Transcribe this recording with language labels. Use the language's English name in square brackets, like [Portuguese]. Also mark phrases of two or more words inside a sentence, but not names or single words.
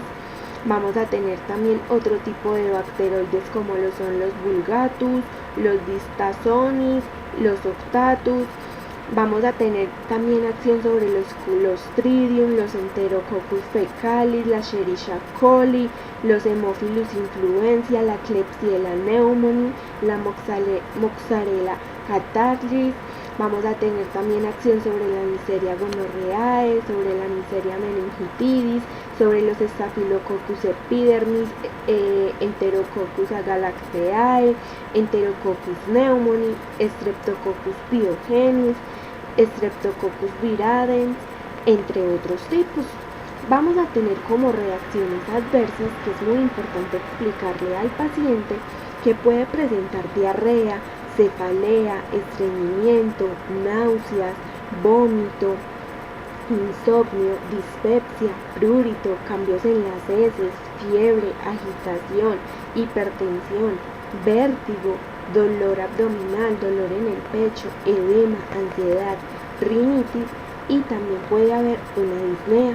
[Spanish] Vamos a tener también otro tipo de bacteroides como lo son los vulgatus, los distazonis, los octatus. Vamos a tener también acción sobre los Clostridium, los Enterococcus fecalis, la Escherichia coli, los Haemophilus influenza, la Klebsiella pneumoniae, la Moxarella catarrhis. Vamos a tener también acción sobre la Neisseria gonorrhoeae, sobre la Neisseria meningitidis, sobre los Staphylococcus epidermis, Enterococcus agalactiae, Enterococcus pneumoniae, Streptococcus pyogenes, Streptococcus viridans, entre otros tipos. Vamos a tener como reacciones adversas, que es muy importante explicarle al paciente, que puede presentar diarrea, cefalea, estreñimiento, náuseas, vómito, insomnio, dispepsia, prurito, cambios en las heces, fiebre, agitación, hipertensión, vértigo, dolor abdominal, dolor en el pecho, edema, ansiedad, rinitis y también puede haber una disnea.